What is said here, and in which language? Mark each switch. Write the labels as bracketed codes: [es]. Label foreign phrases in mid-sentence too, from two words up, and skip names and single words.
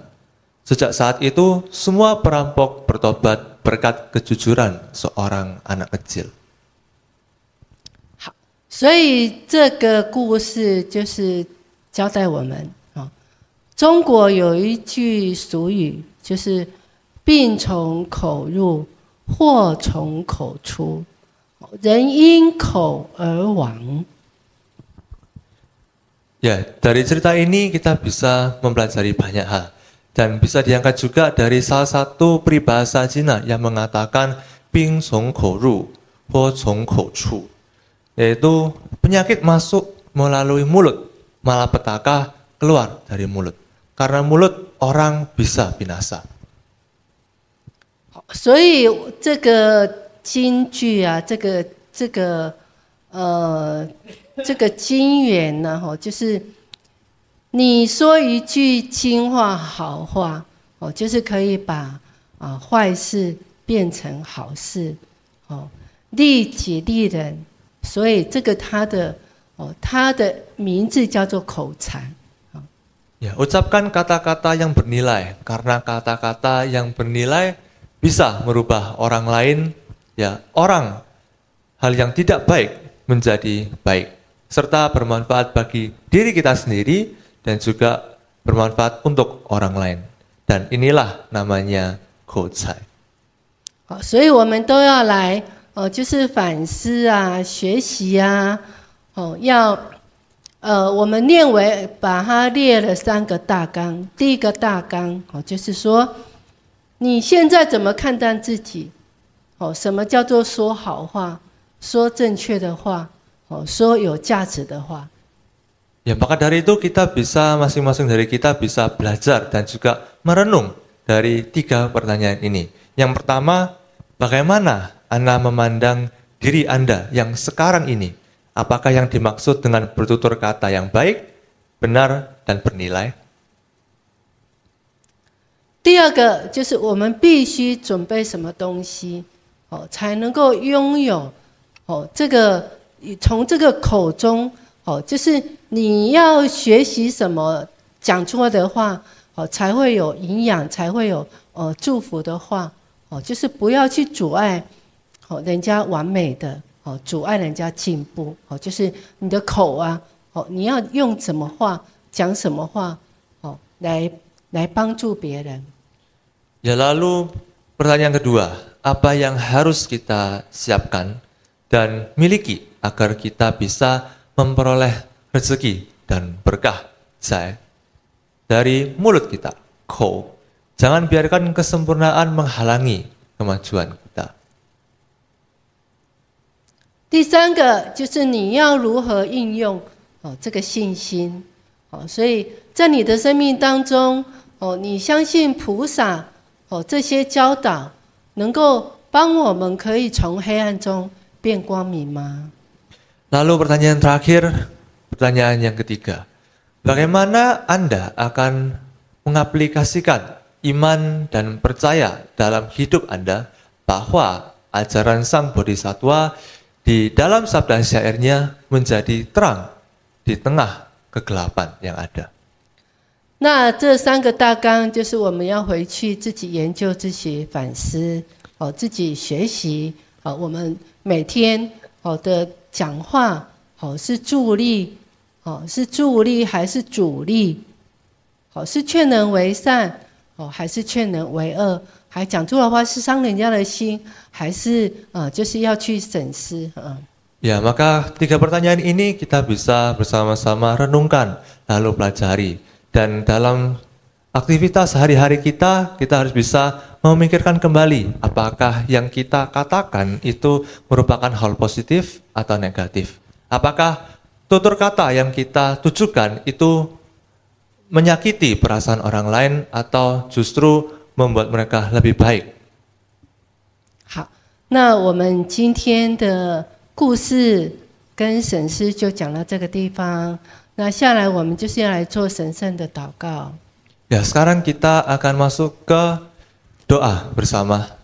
[id] Sejak saat itu, semua perampok bertobat berkat kejujuran seorang anak kecil. [zh] 所以这个故事就是交代我们中国有一句俗语，就是病从口入，祸从口出，人因口而亡。 [id] Ya, dari cerita ini kita bisa mempelajari banyak hal. Dan bisa diangkat juga dari salah satu peribahasa Cina yang mengatakan [zh] 病从口入，祸从口出, [id] yaitu penyakit masuk melalui mulut, malapetaka keluar dari mulut. Karena mulut orang bisa binasa. [zh] 所以这个金句啊，这个金言呢，就是你说一句金话好话，就是可以把坏事变成好事，利己利人。所以这个它的名字叫做口才。 [id] Ya, ucapkan kata-kata yang bernilai, karena kata-kata yang bernilai bisa merubah orang lain, ya hal yang tidak baik menjadi baik, serta bermanfaat bagi diri kita sendiri dan juga bermanfaat untuk orang lain. Dan inilah namanya koucai. [zh] 所以我们都要来就是反思啊，学习啊，我们念为把它列了3个大纲。第一个大纲就是说，你现在怎么看待自己？什么叫做说好话，说正确的话，说有价值的话。 [id] Ya, maka dari itu kita bisa masing-masing dari kita bisa belajar dan juga merenung dari 3 pertanyaan ini. Yang pertama, bagaimana Anda memandang diri Anda yang sekarang ini? Apakah yang dimaksud dengan bertutur kata yang baik, benar, dan bernilai? [zh] 第二个就是我们必须准备什么东西，才能够拥有这个从这个口中，就是你要学习什么，讲出来的话，才会有营养，才会有祝福的话，就是不要去阻碍人家完美的，阻碍人家进步，就是你的口啊，你要用什么话讲什么话，来帮助别人。 [id] Ya lalu pertanyaan kedua, apa yang harus kita siapkan dan miliki agar kita bisa memperoleh rezeki dan berkah zai dari mulut kita, kou. Jangan biarkan kesempurnaan menghalangi kemajuan kita. [zh] 第三个就是你要如何应用这个信心，所以在你的生命当中，你相信菩萨这些教导能够帮我们可以从黑暗中变光明吗？ [id] Lalu pertanyaan terakhir, pertanyaan yang ketiga. Bagaimana Anda akan mengaplikasikan iman dan percaya dalam hidup Anda bahwa ajaran Sang Bodhisattva di dalam sabda syairnya menjadi terang di tengah kegelapan yang ada. [zh] 那这三个大纲就是我们要回去自己研究、自己反思，自己学习，我们每天的讲话，是助力，是助力还是阻力？是劝人为善，还是劝人为恶？还讲出来话是伤人家的心，还是就是要去审思？ [id] Ya, maka 3 pertanyaan ini kita bisa bersama-sama renungkan lalu pelajari. Dan dalam aktivitas hari-hari kita harus bisa memikirkan kembali apakah yang kita katakan itu merupakan hal positif atau negatif. Apakah tutur kata yang kita tujukan itu menyakiti perasaan orang lain atau justru membuat mereka lebih baik. [zh] 好，那我们今天的故事跟审思就讲到这个地方。那下来我们就是要来做神圣的祷告。 [id] Ya, sekarang kita akan masuk ke doa bersama.